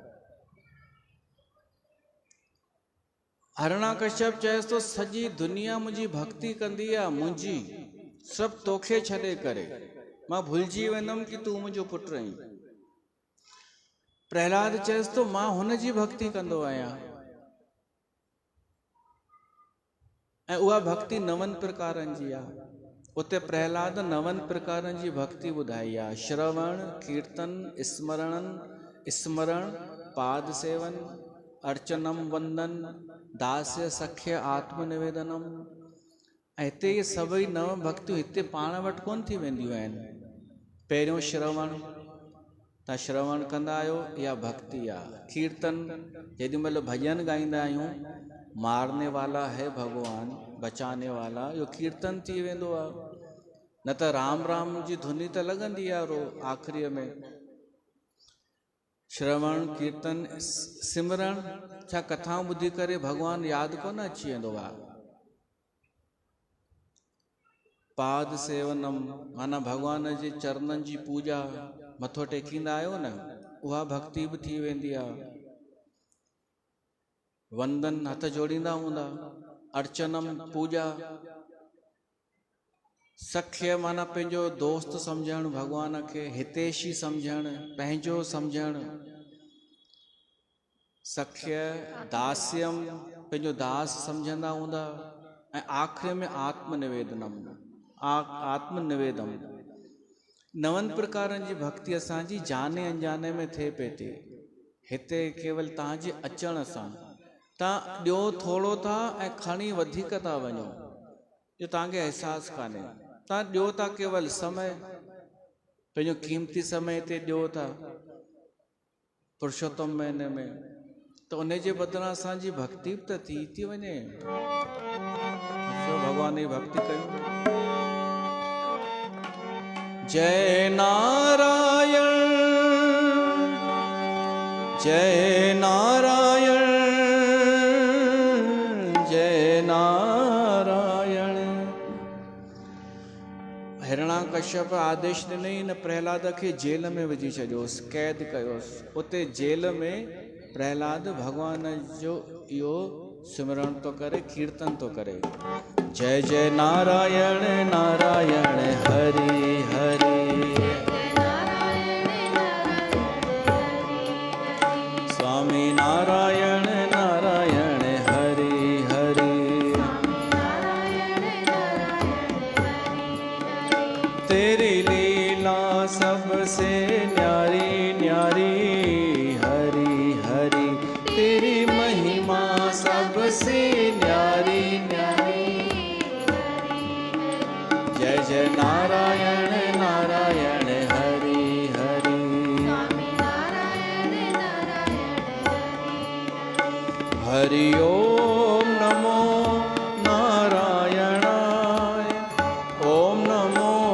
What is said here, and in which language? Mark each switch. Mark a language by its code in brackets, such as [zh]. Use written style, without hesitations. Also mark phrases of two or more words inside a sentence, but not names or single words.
[sd] हिरणाकश्यप चएसि तो सॼी दुनिया मुंहिंजी भक्ति कंदी आहे, मुंहिंजी सभु तोखे छॾे करे, मां भुलिजी वेंदुमि कि तूं मुंहिंजो पुटु आहीं। प्रहलाद चएसि तो मां हुन जी भक्ति कंदो आहियां, ऐं उहा भक्ति 9 प्रकारनि जी आहे। उते प्रहलाद 9 प्रकारनि जी भक्ति ॿुधाई आहे। श्रवण, कीर्तन, स्मरण, पाद सेवन, अर्चनम, वंदन, दास्य, सख्य, आत्मनिवेदनम। ऐं हिते इहे सभई 9 भक्तियूं हिते पाण वटि कोन थी वेंदियूं आहिनि। पहिरियों श्रवण, तव्हां श्रवण कंदा आहियो, इहा भक्ति आहे। कीर्तन, जेॾी महिल भॼन गाईंदा आहियूं, [hi] मारने वाला है भगवान, बचाने वाला, [sd] इहो कीर्तन थी वेंदो आहे। न त राम राम जी धुनी त लॻंदी आहे आख़िरीअ में। श्रवण, कीर्तन, सिमरण, छा कथाऊं ॿुधी करे भगवान यादि कोन अची वेंदो आहे। पाद सेवनम, माना भगवान जे चरणनि जी पूजा, मथो टेकींदा आहियो न, उहा भक्ति बि थी वेंदी आहे। वंदन हथ जोड़ींदा हूंदा, अर्चनम पूजा, सख्य माना पंहिंजो दोस्त सम्झणु, भॻवान खे हितेशी सम्झणु, पंहिंजो सम्झणु, सख्य दास्यम पंहिंजो दास सम्झंदा हूंदा, ऐं आख़िरी में आत्मनिवेदनम, आत्मनिवेदम। नवनि प्रकारनि जी भक्ति असांजी [hi] जाने अनजाने में [sd] थिए पई थी। हिते केवल तव्हांजे अचण सां तव्हां ॾियो थोरो था ऐं खणी वधीक था वञो, जो तव्हांखे अहसासु कान्हे। तव्हां ॾियो था केवल समय, पंहिंजो क़ीमती समय हिते ॾियो था पुरुषोत्तम महीने में, त उन जे बदिरां असांजी भक्ति बि त थी वञे। भॻवान जी भक्ति कयूं। जय नारायण जय नारायण जय नारायण। हिरणाकश्यप आदेश ॾिनई न प्रहलाद खे जेल में विझी छॾियोसि, क़ैद कयोसि। उते जेल में प्रहलाद भगवान जो इहो सिमरण तो करे, कीर्तन तो करे। [hi] जय जय नारायण नारायण हरि हरि, स्वामी नारायण नारायण हरि हरि। तेरी लीला सबसे न्यारी न्यारी, हरि हरि तेरी महिमा सबसे न्यारी न्यारी। जय जय नारायण नारायण हरि हरि, [sa] हरि ओम नमो नारायणाय, ओम नमो